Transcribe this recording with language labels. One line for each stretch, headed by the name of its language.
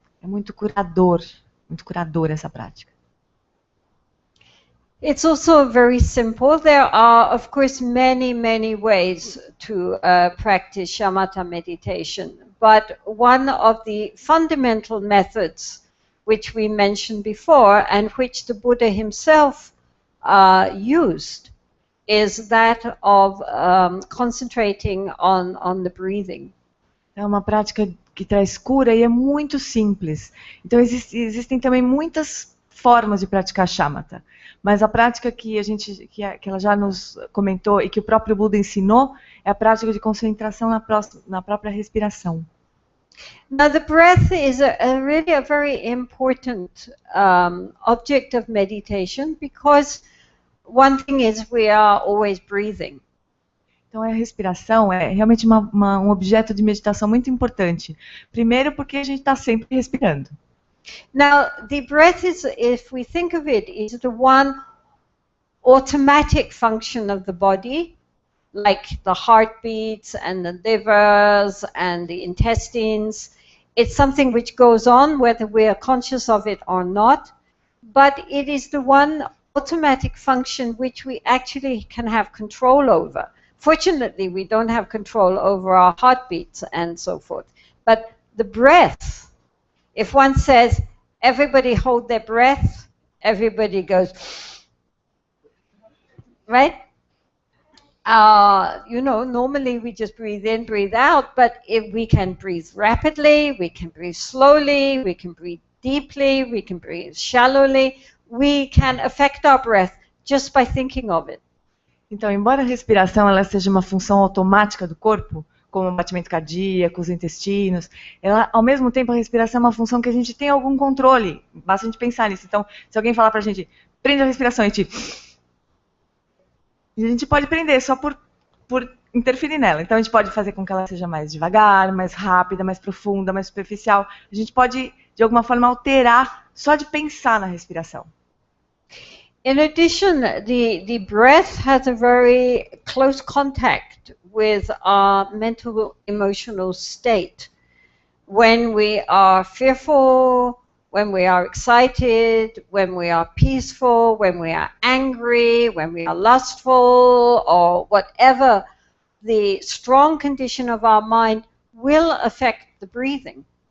Portuguese: É muito curador. muito curadora essa prática.
English: It's also very simple. There are, of course, many ways to practice shamatha meditation. But one of the fundamental methods which we mentioned before and which the Buddha himself used is that of concentrating on the breathing.
Portuguese: É uma prática que traz cura e é muito simples. Então existem também muitas formas de praticar shamatha. Mas a prática que ela já nos comentou e que o próprio Buda ensinou é a prática de concentração na própria respiração.
English: Now the breath is really a very important object of meditation because one thing is we are always breathing.
Portuguese: Então a respiração é realmente um objeto de meditação muito importante. Primeiro porque a gente está sempre respirando.
English: Now, the breath is, if we think of it, is the one automatic function of the body, like the heartbeats and the livers and the intestines. It's something which goes on whether we are conscious of it or not, but it is the one automatic function which we actually can have control over. Fortunately, we don't have control over our heartbeats and so forth. But the breath, if one says, everybody hold their breath, everybody goes, right? Normally we just breathe in, breathe out, but if we can breathe rapidly, we can breathe slowly, we can breathe deeply, we can breathe shallowly, we can affect our breath just by thinking of it.
Portuguese: Então, embora a respiração ela seja uma função automática do corpo, como o batimento cardíaco, os intestinos, ela, ao mesmo tempo, a respiração é uma função que a gente tem algum controle. Basta a gente pensar nisso. Então, se alguém falar pra gente, prende a respiração e a gente pode prender só por interferir nela. Então, a gente pode fazer com que ela seja mais devagar, mais rápida, mais profunda, mais superficial. A gente pode, de alguma forma, alterar só de pensar na respiração.
English: In addition, the breath has a very close contact with our mental emotional state. When we are fearful, when we are excited, when we are peaceful, when we are angry, when we are lustful, or whatever, the strong condition of our mind will affect the breathing.